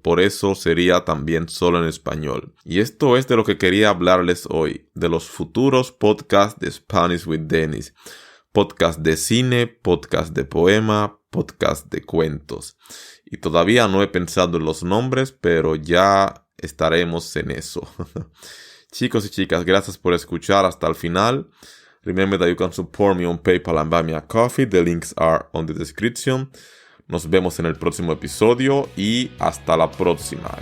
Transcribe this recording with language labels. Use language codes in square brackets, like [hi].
[es] Por eso sería también solo en español. Y esto es de lo que quería hablarles hoy, de los futuros podcasts de Spanish with Dennis. Podcast de cine, podcast de poema, podcast de cuentos. Y todavía no he pensado en los nombres, pero ya estaremos en eso. Chicos y chicas, gracias por escuchar hasta el final. [en] Remember that you can support me on PayPal and buy me a coffee. The links are on the description. [es] Nos vemos en el próximo episodio y hasta la próxima.